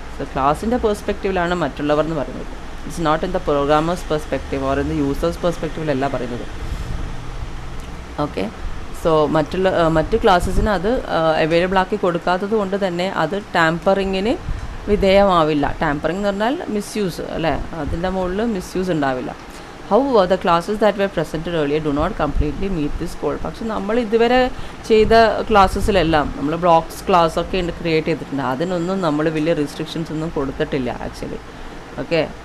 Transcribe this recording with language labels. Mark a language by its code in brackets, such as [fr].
[en] so [ml] ക്ലാസ്സിൻ്റെ പെർസ്പെക്റ്റീവിലാണ് മറ്റുള്ളവർ എന്ന് പറയുന്നത്. [en] It's not in the programmers perspective or in the users പെർസ്പെക്റ്റീവിലല്ല പറയുന്നത്. Okay. [ml] സോ മറ്റ് ക്ലാസ്സസിന് അത് അവൈലബിൾ ആക്കി കൊടുക്കാത്തത് കൊണ്ട് തന്നെ അത് ടാമ്പറിങ്ങിന് വിധേയമാവില്ല. ടാമ്പറിങ് എന്ന് പറഞ്ഞാൽ മിസ്യൂസ് അല്ലേ, അതിൻ്റെ മുകളിൽ മിസ്യൂസ് ഉണ്ടാവില്ല. [en] However, the classes that were presented earlier do not completely meet this goal. [ml] പക്ഷെ നമ്മൾ ഇതുവരെ ചെയ്ത ക്ലാസ്സസിലെല്ലാം നമ്മൾ ബ്ലോക്സ് ക്ലാസ്സൊക്കെ ക്രിയേറ്റ് ചെയ്തിട്ടുണ്ട്. അതിനൊന്നും നമ്മൾ വലിയ റെസ്ട്രിക്ഷൻസ് ഒന്നും കൊടുത്തിട്ടില്ല ആക്ച്വലി. ഓക്കെ.